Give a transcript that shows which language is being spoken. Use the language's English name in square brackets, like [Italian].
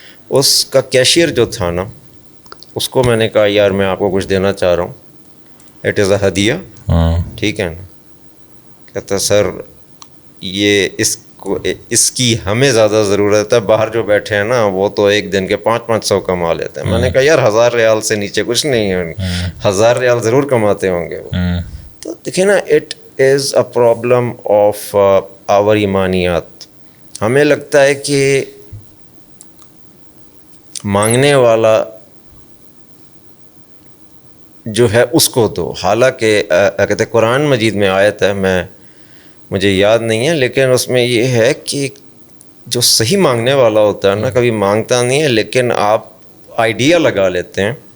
[Urdu] اس کا کیشیئر جو تھا نا, اس کو میں نے کہا یار میں آپ کو کچھ دینا چاہ رہا ہوں, [English] It is a ہدیہ. [Urdu] ٹھیک ہے نا. کہتا سر یہ اس کی ہمیں زیادہ ضرورت ہے, باہر جو بیٹھے ہیں نا وہ تو ایک دن کے 500 کما لیتے ہیں. میں نے کہا یار 1000 ریال سے نیچے کچھ نہیں ہے, 1000 ریال ضرور کماتے ہوں گے وہ. تو دیکھیں نا, [English] It is a problem of our ایمانیات. [Urdu] ہمیں لگتا ہے کہ مانگنے والا جو ہے اس کو دو, حالانکہ کہتے قرآن مجید میں آیت ہے, مجھے یاد نہیں ہے, لیکن اس میں یہ ہے کہ جو صحیح مانگنے والا ہوتا ہے نا, کبھی مانگتا نہیں ہے, لیکن آپ آئیڈیا لگا لیتے ہیں